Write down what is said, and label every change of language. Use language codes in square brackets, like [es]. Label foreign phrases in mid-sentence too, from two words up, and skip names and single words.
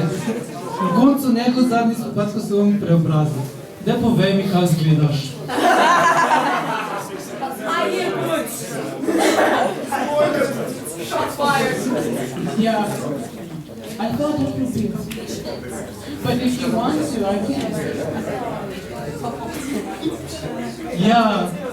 [sl] Na koncu njegov zadnji spopad, ko se on preobrazil. Daj povej mi, kaj zgledaš. [en] Yeah. I thought it would be. But if you want to, I can. [sl] Ja.